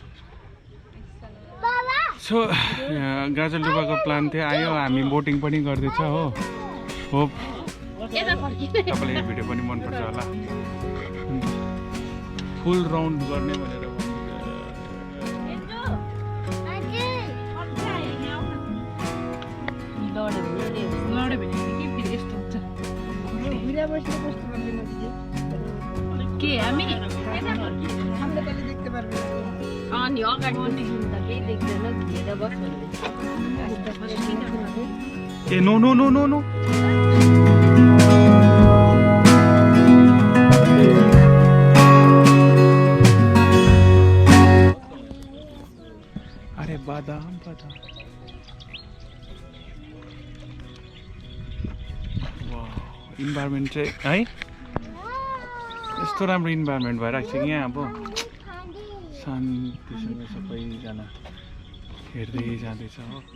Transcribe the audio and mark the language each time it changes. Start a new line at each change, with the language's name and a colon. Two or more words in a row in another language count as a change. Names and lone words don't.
Nepali: सो गाजलडोबाको प्लान थियो आयो हामी बोटिङ पनि गर्दैछ हो होप तपाईँलाई यो भिडियो पनि मनपर्छ होला फुल राउन्ड गर्ने भनेर के हामी
Bangla: সামনে গেলে দেখতে পারবে
Nepali: अनि अगाडि पनि त केही देख्दैन घेरेर बस्नु
English: ए no no no no no
Nepali: अरे बादाम बादाम इन्भाइरोमेन्ट चाहिँ है यस्तो राम्रो इन्भाइरोमेन्ट भइरहेको छ यहाँ अब शान्तिसँग सबैजना हेर्दै जाँदैछ हो